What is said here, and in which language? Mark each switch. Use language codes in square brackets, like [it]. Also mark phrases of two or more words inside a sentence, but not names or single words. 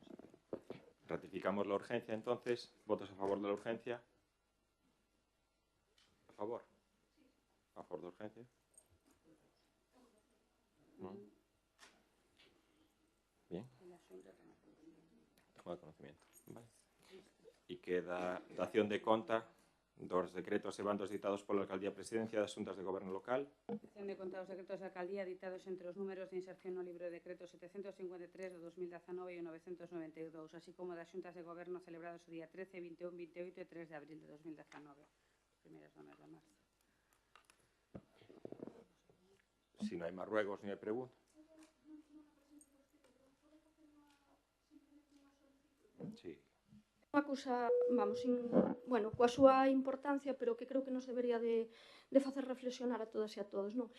[es] Ratificamos la urgencia, entonces. ¿Votos a favor de la urgencia? ¿A favor? ¿A favor de urgencia? ¿No? Bien. Toma de conocimiento. Vale. Y queda [gl] dación de conta dos decretos e bandos ditados pola Alcaldía Presidencia de Asuntos de Goberno Local. Dación de conta dos decretos da Alcaldía ditados entre os números de inserción no libro de decretos 753 de 2019 e o 992, así como das xuntas de goberno celebrados o día 13, 21, 28 e 3 de abril de 2019. Primeiras do mes de marzo. [es] Si no hay más ruegos ni hay preguntas. Sí. [gl] Unha cousa, vamos, bueno, coa súa importancia, pero que creo que nos debería de facer reflexionar a todas e a todos, non?